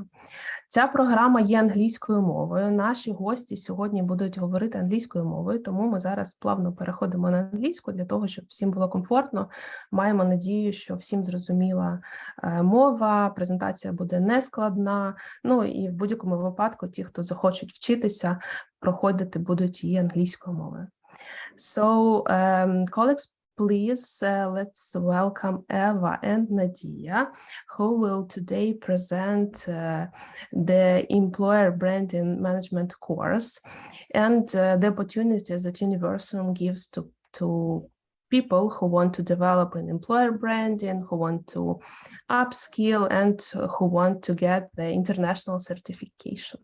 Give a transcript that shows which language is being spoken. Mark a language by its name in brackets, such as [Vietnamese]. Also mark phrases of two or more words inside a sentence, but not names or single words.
[Ukrainian] Ця програма є англійською мовою. Наші гості сьогодні будуть говорити англійською мовою, тому ми зараз плавно переходимо на англійську для того, щоб всім було комфортно. Маємо надію, що всім зрозуміла мова, презентація буде нескладна, ну і в будь-якому випадку ті, хто захочуть вчитися, проходити будуть її англійською мовою. [English] So, colleagues, please, let's welcome Eva and Nadia, who will today present the Employer Branding Management course and the opportunities that Universum gives to people who want to develop in employer branding, who want to upskill, and who want to get the international certification.